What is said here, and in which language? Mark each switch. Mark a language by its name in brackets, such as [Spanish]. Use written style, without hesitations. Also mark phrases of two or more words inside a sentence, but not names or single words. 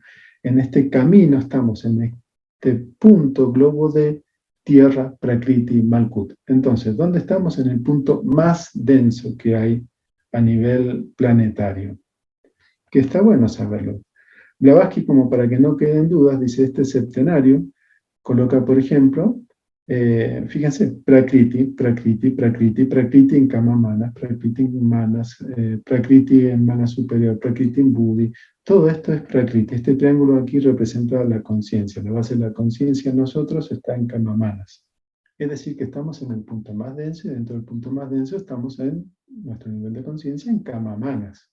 [Spanish] En este camino estamos en este punto globo de tierra, Prakriti, Malkut. Entonces, ¿dónde estamos? En el punto más denso que hay a nivel planetario. Que está bueno saberlo. Blavatsky, como para que no queden dudas, dice este septenario, coloca, por ejemplo, fíjense, Prakriti, Prakriti, Prakriti, Prakriti en Kama Manas, Prakriti en Manas, Prakriti en Manas superior, Prakriti en Buddhi. Todo esto es Prakriti. Este triángulo aquí representa la conciencia. La base de la conciencia en nosotros está en Kama Manas. Es decir, que estamos en el punto más denso y dentro del punto más denso estamos en nuestro nivel de conciencia en Kama Manas.